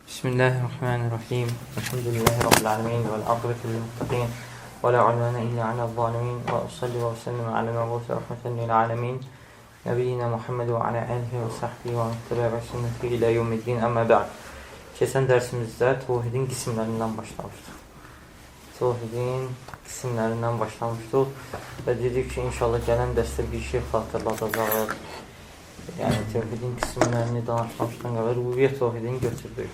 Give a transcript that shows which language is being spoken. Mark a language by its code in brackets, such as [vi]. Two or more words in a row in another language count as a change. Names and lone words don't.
[ar] بسم الله الرحمن الرحيم. الحمد لله رب العالمين. والعاقبة للمتقين. ولا عدوان إلا على الظالمين. وأصلي وأسلم على المبعوث رحمة للعالمين. نبينا محمد وعلى آله وصحبه ومتبع وسنته إلى يوم الدين. أما بعد. [az] Keçən dərsimizdə tevhidin qismlərindən başlamışdıq. Tevhidin qismlərindən başlamışdıq və dedik ki, inşallah gələn dərsdə bir şey xatırladacağıq. Yəni, tevhidin qismlərini danışmışdan qabaq rububiyyət tevhidini götürdük.